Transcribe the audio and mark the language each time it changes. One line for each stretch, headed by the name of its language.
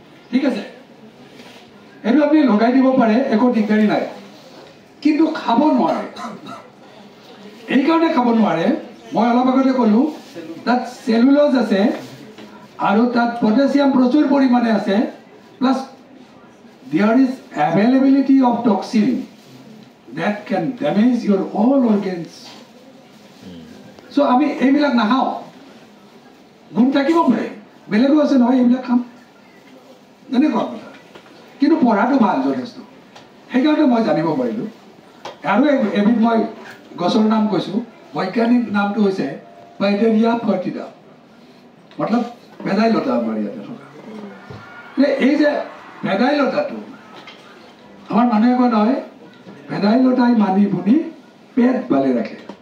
Assamese: ঠিক আছে এইটো আপুনি লগাই দিব পাৰে একো দিগদাৰি নাই কিন্তু খাব নোৱাৰে এইকাৰণে খাব নোৱাৰে মই অলপ আগতে ক'লোঁ তাত চেলুলজ আছে আৰু তাত পটাছিয়াম প্ৰচুৰ পৰিমাণে আছে plus
English: there is availability of toxin that can damage your all organs.
Assamese: So আমি এইবিলাক নাখাওঁ গুণ থাকিব পাৰে বেলেগো আছে নহয় এইবিলাক খাম তেনেকুৱা কথা কিন্তু পঢ়াটো ভাল যথেষ্ট সেইকাৰণে মই জানিব পাৰিলোঁ আৰু এবিধ মই গছৰ নাম কৈছোঁ বৈজ্ঞানিক নামটো হৈছে পাইডেৰিয়া ফাৰ্টিডা মতলব ভেদাইলতা আমাৰ ইয়াতে থকা এই যে ভেদাইলতাটো আমাৰ মানুহে কয় নহয় ভেদাইলতাই মানি বুনি পেট ভালে ৰাখে